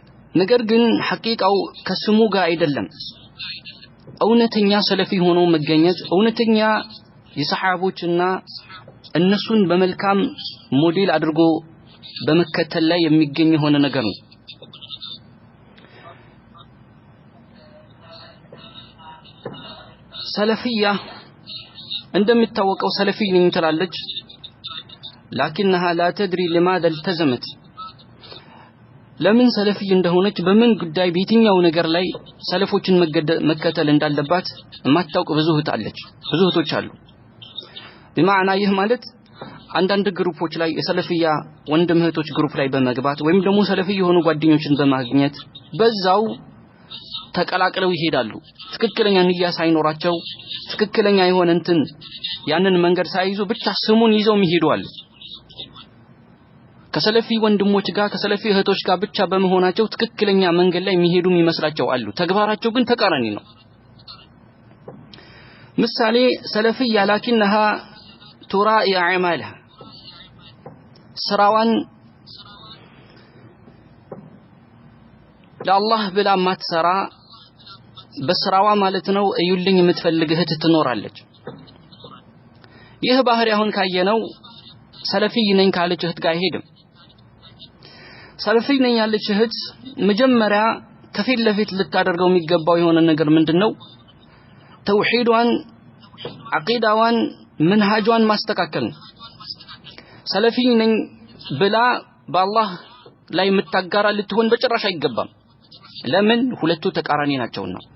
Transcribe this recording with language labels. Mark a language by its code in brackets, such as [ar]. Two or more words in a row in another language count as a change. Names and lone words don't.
[am] ነገር ግን ሐቂቃው ከስሙ ጋር አይደለም እውነተኛ ሰለፊ ሆኖ መገኘት እውነተኛ የሰሃቦችና እነሱን በመልካም ሞዴል አድርጎ በመከተል ላይ የሚገኝ የሆነ ነገር ነው ሰለፊያ እንደሚታወቀው ሰለፊ ነኝ ትላለች [ar] لكنها لا تدري لماذا التزمت [am] ለምን ሰለፊ እንደሆነች በምን ጉዳይ በየትኛው ነገር ላይ ሰለፎችን መከተል እንዳለባት ማታውቅ ብዙ እህቶች አሉ በማዕና ይህ ማለት አንዳንድ ግሩፖች ላይ የሰለፊያ ወንድም እህቶች ግሩፕ ላይ በመግባት ወይም ደግሞ ሰለፊ የሆኑ ጓደኞችን በማግኘት በዛው ተቀላቅለው ይሄዳሉ ትክክለኛ ንያ ሳይኖራቸው ትክክለኛ የሆነ እንትን ያንን መንገድ ሳይዙ ብቻ ስሙን ይዘው ይሄዳሉ ከሰለፊ ወንድሞች ጋር ከሰለፊ እህቶች ጋር ብቻ በመሆናቸው ትክክለኛ መንገድ ላይ የሚሄዱ ይመስላቸው አሉ ተግባራቸው ግን ተቃራኒ ነው ምሳሌ ሰለፊያ [ar] لكنها تراعي اعمالها [am] ስራዋን ለአላህ ብላ ማትሰራ በስራዋ ማለት ነው እዩልኝ የምትፈልግ እህት ትኖራለች ይህ ባህሪ አሁን ካየነው ሰለፊ ነኝ ካለች እህት ጋር አይሄድም ሰለፊ ነኝ ያለች እህት መጀመሪያ ከፊት ለፊት ልታደርገው የሚገባው የሆነ ነገር ምንድነው ተውሂዷን አቂዳዋን መንሃጇን ማስተካከል ሰለፊ ነኝ ብላ በአላህ ላይ መታጋራ ልትሆን በጭራሽ አይገባም ለምን ሁለቱ ተቃራኒ ናቸውና